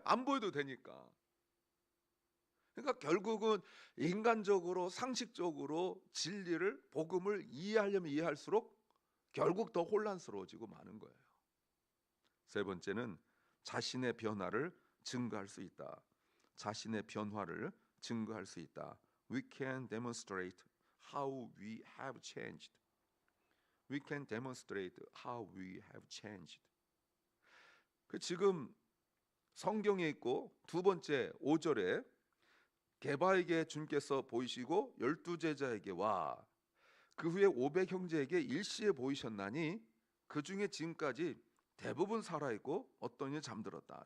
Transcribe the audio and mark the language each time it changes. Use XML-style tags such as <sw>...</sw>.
<ko>안 보여도 되니까. 그러니까 결국은 인간적으로 상식적으로 진리를, 복음을 이해하려면 이해할수록 결국 더 혼란스러워지고 마는 거예요. 세 번째는 자신의 변화를 증거할 수 있다. 자신의 변화를 증거할 수 있다.</ko> <en>We can demonstrate how we have changed. We can demonstrate how we have changed.</en> <ko>그 지금 성경에 있고 두 번째 5절에 게바에게 주님께서 보이시고 12제자에게 와 그 후에 500 형제에게 일시에 보이셨나니 그 중에 지금까지 대부분 살아있고 어떤 이는 잠들었다.</ko>